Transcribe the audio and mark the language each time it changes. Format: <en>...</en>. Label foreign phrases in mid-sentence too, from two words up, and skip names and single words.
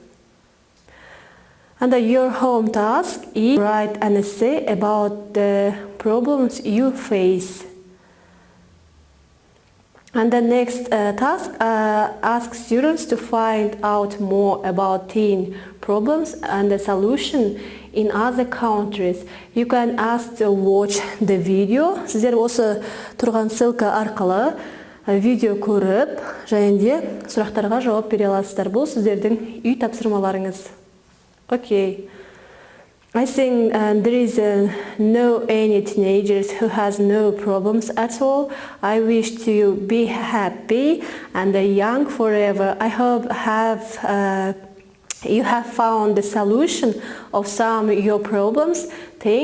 <en>And your home task is write an essay about the problems you face. And the next task asks students to find out more about teen problems and the solution in other countries. You can ask to watch the video.</en> <kk>Сіздер осы тұрған ссылка арқылы видео көріп, және де сұрақтарға жауап бере аласыздар. Бұл сіздердің үй тапсырмаларыңыз.</kk> <en>Okay. I think there is no any teenagers who has no problems at all. I wish to be happy and young forever. I hope you have found the solution of some of your problems.</en>